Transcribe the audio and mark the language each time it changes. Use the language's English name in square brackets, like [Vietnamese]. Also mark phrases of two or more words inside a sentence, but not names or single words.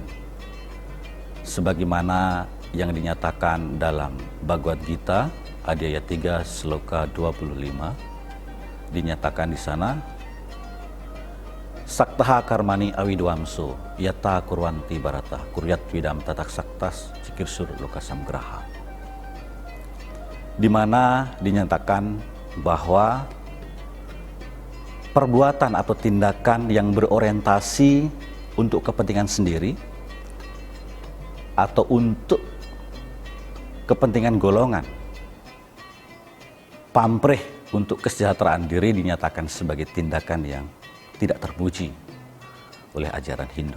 [Indonesian] Sebagaimana yang dinyatakan dalam Bhagavad Gita, Adhyaya 3, Sloka 25, dinyatakan di sana, [Sanskrit] सक्ताः कर्मणि अविद्वांसो, यथा कुर्वन्ति भारत, कुर्याद् विद्वान् तथा असक्तः, चिकीर्षुर् लोकसं ग्रहम्. [Indonesian] Di mana dinyatakan bahwa perbuatan atau tindakan yang berorientasi untuk kepentingan sendiri atau untuk kepentingan golongan, pamrih untuk kesejahteraan diri dinyatakan sebagai tindakan yang tidak terpuji oleh ajaran Hindu.